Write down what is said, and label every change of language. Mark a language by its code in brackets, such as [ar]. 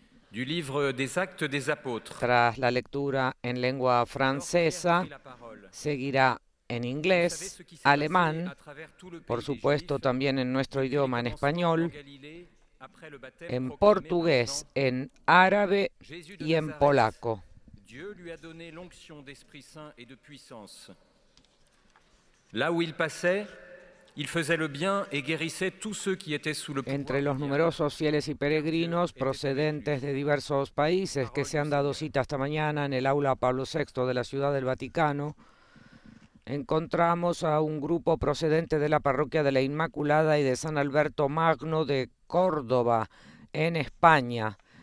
[fr] Du livre des Actes des Apôtres. [es] Tras la lectura en lengua francesa, seguirá en inglés, alemán, por supuesto también en nuestro idioma en español, en portugués, en árabe y en polaco. [fr] Dieu lui a donné l'onction d'Esprit Saint et de puissance. Là où il passait, il faisait le bien et guérissait tous ceux qui étaient sous le pouvoir. [es] Entre los numerosos fieles y peregrinos procedentes de diversos países que se han dado cita esta mañana en el aula Pablo VI de la Ciudad del Vaticano, encontramos a un grupo procedente de la parroquia de la Inmaculada y de San Alberto Magno de Córdoba, en España.